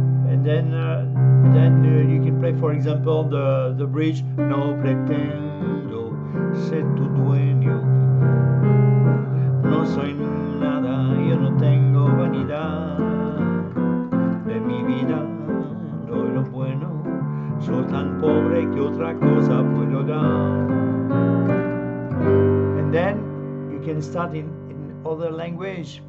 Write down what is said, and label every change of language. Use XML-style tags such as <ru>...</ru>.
<en>And then you can play, for example, the bridge.</en> <es>No pretendo ser tu dueño, no soy nada, yo no tengo vanidad de mi vida, doy lo bueno, soy tan pobre que otra cosa puedo dar.</es> <en>And then you can start in other language.</en>